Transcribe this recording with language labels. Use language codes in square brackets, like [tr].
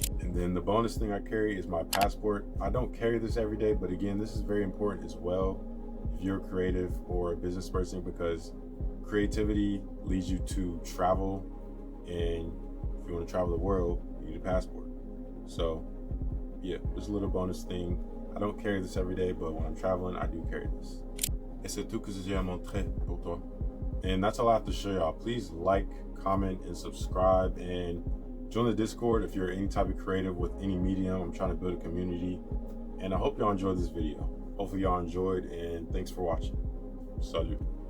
[en] And then the bonus thing I carry is my passport. I don't carry this every day, but again, this is very important as well if you're creative or a business person, because creativity leads you to travel, and if you want to travel the world, you need a passport. So yeah, just a little bonus thing. I don't carry this every day, but when I'm traveling, I do carry this. [fr] Et c'est tout que j'ai à montrer pour toi. [en] And that's all I have to show y'all. Please like, comment, and subscribe, and join the Discord if you're any type of creative with any medium. I'm trying to build a community, and I hope y'all enjoyed this video. Hopefully y'all enjoyed, and thanks for watching. Salut.